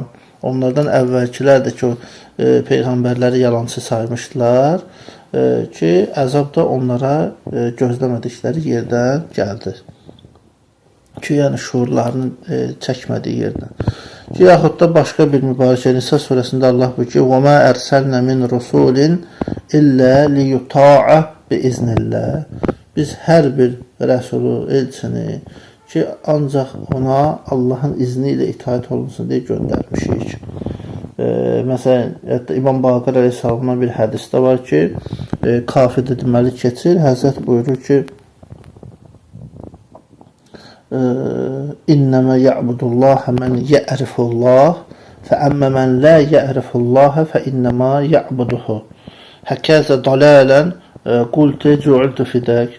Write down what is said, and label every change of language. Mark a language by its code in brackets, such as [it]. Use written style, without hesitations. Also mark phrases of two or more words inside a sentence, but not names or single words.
[az] Onlardan əvvəlkilər də ki, peyğəmbərləri yalancı saymışdılar ki, əzab da onlara gözləmədikləri yerdən gəldi. Ki, yəni şuurlarını çəkmədiyi yerdən. Ki, yaxud da başqa bir mübarəkə Nisa surəsində Allah buyurur ki, [ar] وَمَا أَرْسَلْنَا مِنْ رُسُولٍ إِلَّا لِيُطَاعَ بِإِذْنِ اللّٰهِ. [az] Biz hər bir rəsulu, elçini ki, ancaq ona Allahın izni ilə itaat olunsun deyə göndərmişik. Məsələn, İmam Baqir əleyhissalamdan bir hədisdə var ki, kafidə deməli keçir, Həzrət buyurur ki, [ar] إنما يعبد الله من يعرف الله فأما من لا يعرف الله فإنما يعبده هكذا ضلالا قلت جعلت فداك.